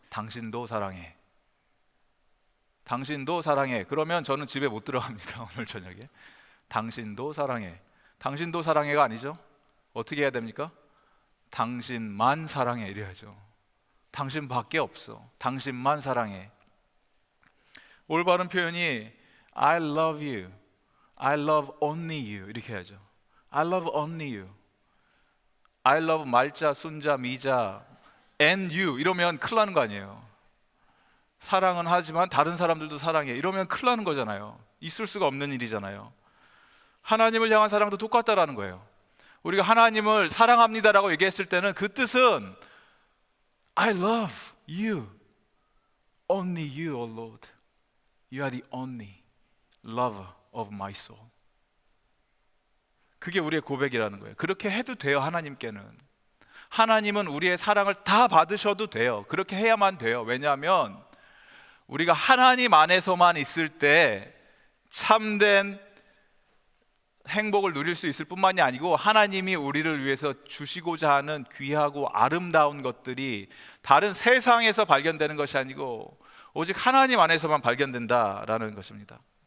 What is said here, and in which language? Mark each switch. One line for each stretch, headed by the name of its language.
Korean: 당신도 사랑해. 당신도 사랑해. 그러면 저는 집에 못 들어갑니다. 오늘 저녁에. 당신도 사랑해. 당신도 사랑해가 아니죠. 어떻게 해야 됩니까? 당신만 사랑해 이래야죠. 당신밖에 없어. 당신만 사랑해. 올바른 표현이
English: I love you, I love only you
Korean: 이렇게 해야죠.
English: I love only you. I love
Korean: 말자, 순자, 미자,
English: and you
Korean: 이러면 큰일 나는 거 아니에요. 사랑은 하지만 다른 사람들도 사랑해 이러면 큰일 나는 거잖아요. 있을 수가 없는 일이잖아요. 하나님을 향한 사랑도 똑같다라는 거예요. 우리가 하나님을 사랑합니다라고 얘기했을 때는 그 뜻은
English: I love you, only you, O Lord. You are the only lover of my soul.
Korean: 그게 우리의 고백이라는 거예요. 그렇게 해도 돼요. 하나님은 우리의 사랑을 다 받으셔도 돼요. 그렇게 해야만 돼요. 왜냐하면 우리가 하나님 안에서만 있을 때 참된 행복을 누릴 수 있을 뿐만이 아니고, 하나님이 우리를 위해서 주시고자 하는 귀하고 아름다운 것들이 다른 세상에서 발견되는 것이 아니고 오직 하나님 안에서만 발견된다라는 것입니다.